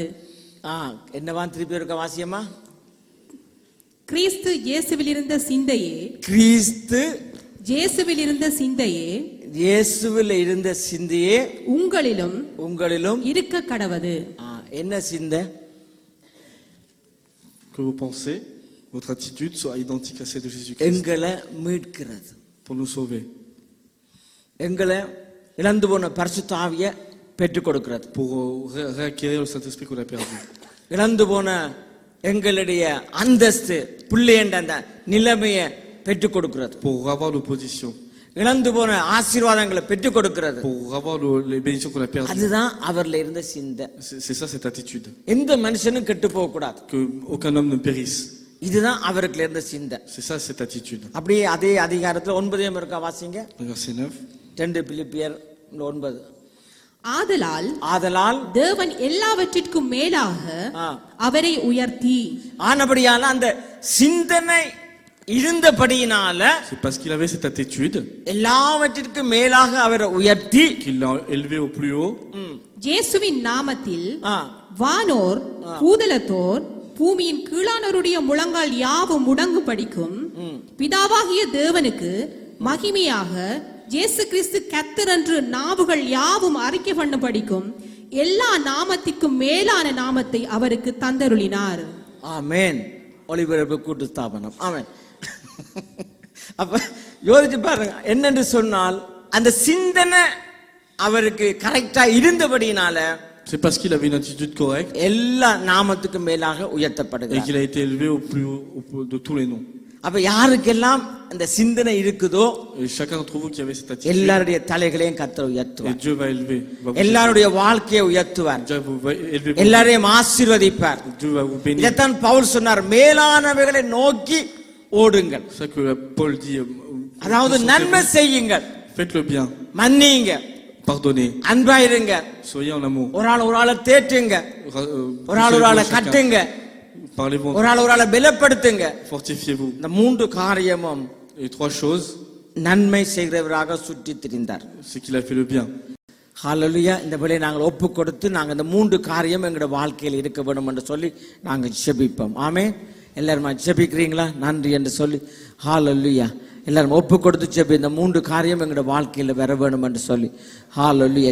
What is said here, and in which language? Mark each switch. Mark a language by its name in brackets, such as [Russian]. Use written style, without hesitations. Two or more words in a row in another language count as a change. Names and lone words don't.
[Tamil] என்னவா திருப்பி இருக்க வாசியமா? கிறிஸ்து இயேசுவில் இருந்த சிந்தையே, கிறிஸ்து இயேசுவில் இருந்த சிந்தையே, இயேசுவில் இருந்த சிந்தையே உங்களிலும் இருக்க கடவது. என்ன சிந்தை? [French] Que vos pensez, votre attitude soit identique à celle de Jésus-Christ. [Tamil] எங்களை மீட்கிறது. [French] Pour nous sauver. [Tamil] எங்களை இழந்து போன பரிசுத்த ஆவியை பெற்றுக் கொடுக்கிறது. [French] Pour réacquérir le Saint-Esprit qu'on a perdu. [Tamil] இழந்து போன எங்களுடைய அந்தஸ்து பிள்ளைன்ற அந்த நிலைமையை பெற்றுக் கொடுக்கிறது. [French] Pour avoir l'opposition. [Tamil] இழந்து போன ஆசீர்வாதங்களை பெற்றுக் கொடுக்கிறது. [French] Pour avoir les bénédictions qu'on a perdues. [Tamil] அதுதான் அவர்ல இருந்த சிந்தை. [French] C'est ça cette attitude. [Tamil] எந்த மனுஷனும் கெட்டு போக கூடாது. [French] Que aucun homme ne périsse. [Tamil] இதுதான் அவருக்கு இருந்த சிந்தை. [French] C'est ça cette attitude. [Tamil] அப்படியே அதே அதிகாரத்துல 9 இருக்கா வாசிங்க. [French] Verset 9. [Tamil] 2 பிலிப்பியர் 9. ஆதலால் தேவன் எல்லாவற்றிற்கும் மேலாக அவரை உயர்த்தி, ஆனபடியால அந்த சிந்தனை இருந்தபடியினால, [French] c'est parce qu'il avait cette attitude, [Tamil] எல்லாவற்றிற்கும் மேலாக அவரை உயர்த்தி, [French] qu'il l'a élevé au plus haut. [Tamil] இயேசுவின் நாமத்தில் வானோர் பூதலத்தோர் பூமியின் கீழானோருடைய முழங்கால் யாவும் முடங்கும்படிக்கும் பிதாவாகிய தேவனுக்கு மகிமையாக இயேசு கிறிஸ்து கர்த்தர் என்று நாவுகள் யாவும் அறிக்கை பண்ணும்படிக்கும் எல்லா நாமத்திற்கும் மேலான நாமத்தை அவருக்கு தந்தருளினார். ஆமென். ஒளிபரப்பு கூட்டு ஸ்தாபனம். ஆமென். அப்ப யோசிச்சு பாருங்க, என்னென்று சொன்னால் அந்த சிந்தனை அவருக்கு கரெக்டா இருந்தபடினால, [French] c'est parce qu'il avait une attitude correcte, [Tamil] எல்லா நாமத்துக்கும் மேலாக உயர்த்தப்படுகிறார். [French] et qu'il a été élevé au plus haut de tous les noms. [Tamil] அப்ப யாருக்கெல்லாம் அந்த சிந்தனை இருக்குதோ, [French] et chacun d'entre vous qui avait cette attitude, [Tamil] எல்லாருடைய தலைகளையும் கர்த்தர் et உயர்த்துவார். [French] Dieu va élever, [Tamil] எல்லாருடைய வாழ்க்கையை உயர்த்துவார். [French] Dieu va élever, [Tamil] எல்லாரையும் ஆசீர்வதிப்பார். [French] Dieu va vous bénir. [Tamil] இதைத்தான் பவுல் சொன்னார், மேலானவைகளை நோக்கி ஓடுங்கள். [French] C'est ça que Paul dit. [Tamil] அதாவது நன்மை செய்யுங்கள், [French] Faites le bien, [Tamil] மன்னியுங்க, [French] pardonnez, [Tamil] அன்பாயிருங்க, [French] soyez en amour, [Tamil] ஒரு ஆளை தேற்றுங்க, ஒரு ஆளை கட்டுங்க, [French] parlez-vous, [Tamil] ஒரு ஆளை பலப்படுத்துங்க. [French] fortifiez-vous. [Tamil] இந்த 3 காரியமும் [French] Et 3 choses, [Tamil] நன்மை செய்கிறவராக சுற்றி திரிந்தார். [French] c'est qu'il a fait le bien. [Tamil] ஹல்லேலூயா. இந்த வேளையை நாங்கள் ஒப்பு கொடுத்து நாங்கள் இந்த 3 காரியம் எங்களோட வாழ்க்கையில் இருக்க வேண்டும் என்று சொல்லி நாங்கள் ஜெபிப்போம். ஆமென். எல்லாருமா ஜெபிக்கிறீங்களா? நன்றி என்று சொல்லி ஹல்லேலூயா. எல்லாரும் ஒப்பு கொடுத்து ஜெபி, இந்த 3 காரியம் எங்களோட வாழ்க்கையில் வர வேணும் என்று சொல்லி ஹல்லேலூயா.